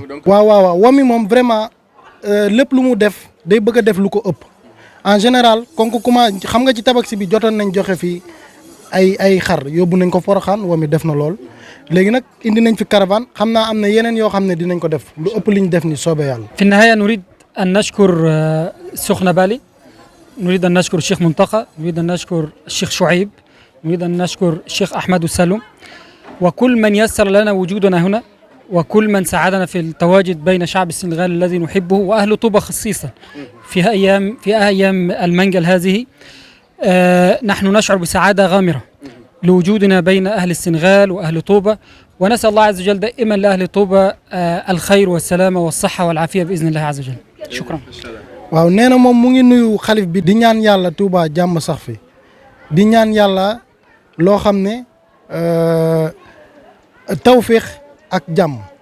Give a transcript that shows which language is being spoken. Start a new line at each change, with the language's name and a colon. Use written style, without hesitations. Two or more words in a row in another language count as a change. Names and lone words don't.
Wolof: waaw WAMI moom vraiment lépp lu mu def day bëgg a def lu ko ëpp
French: en général
Wolof: kon ko xam nga ci tabaski bi jotoon nañ joxe fii ay xar yóbbu nañ ko Porokhane, WAMI def na lool. léegi nag indi nañ fi caravane, xam naa am na yeneen yoo xam ne dinañ ko def lu ëpp li ñu def ni soobee yàlla.
Arabic: في النهاية نريد أن نشكر سخنة بالي، نريد أن نشكر الشيخ منتقى، نريد أن نشكر الشيخ شعيب، نريد أن نشكر الشيخ أحمد السلوم، وكل من يسر لنا وجودنا هنا وكل من ساعدنا في التواجد بين شعب السنغال الذي نحبه وأهل طوبى خصيصا في أيام المنجل هذه. نحن نشعر بسعادة غامرة لوجودنا بين أهل السنغال وأهل طوبى، ونسأل الله عز وجل دائما لأهل طوبى الخير والسلامة والصحة والعافية بإذن الله عز وجل. شكرا.
Wolof: waaw nee na moom mu ngi nuyu xalif bi di ñaan yàlla Touba jàmm sax fi di ñaan yàlla loo xam ne tawféex ak jàmm